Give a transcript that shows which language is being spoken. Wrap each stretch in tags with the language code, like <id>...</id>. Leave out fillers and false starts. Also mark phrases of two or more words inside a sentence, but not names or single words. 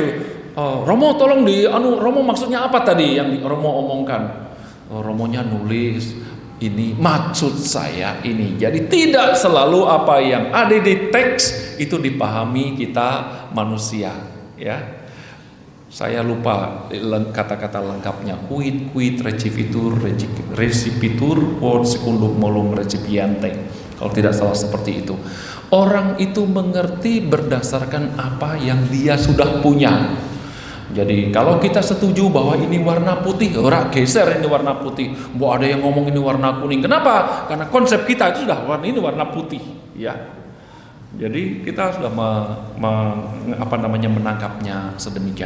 <id>Romo tolong Romo maksudnya apa tadi yang Romo omongkan? Romonya nulis ini maksud saya ini. Jadi tidak selalu apa yang ada di teks itu dipahami kita manusia, ya. Saya lupa kata-kata lengkapnya.</id> <la>Quid recipitur quod secundum molum recipiente.</la> <id>Kalau tidak salah seperti itu. Orang itu mengerti berdasarkan apa yang dia sudah punya. Jadi kalau kita setuju bahwa ini warna putih, ora geser ini warna putih. Ada yang ngomong ini warna kuning. Kenapa? Karena konsep kita itu sudah ini warna putih, ya. Jadi kita sudah menangkapnya sedemikian.</id>